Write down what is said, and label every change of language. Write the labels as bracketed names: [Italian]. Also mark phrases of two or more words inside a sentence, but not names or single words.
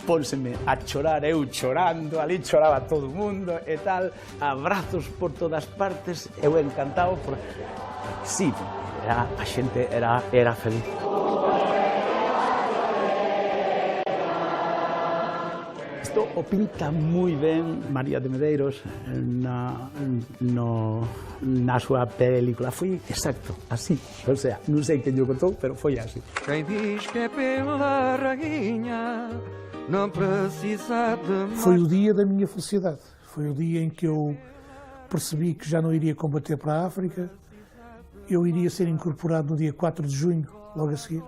[Galician] pónseme a chorar, eu chorando, ali choraba todo o mundo e tal, abrazos por todas partes, eu encantado, sí, a xente era feliz. Isto o pinta moi ben María de Medeiros na súa película. Foi exacto, así. O sea, non sei quen lle contou, pero foi así. [Portuguese] Quem diz que é pela rainha não precisa de... Foi o dia da minha felicidade. Foi o dia em que eu percebi que já não iria combater para a África. Eu iria ser incorporado no dia 4 de junho, logo a seguir.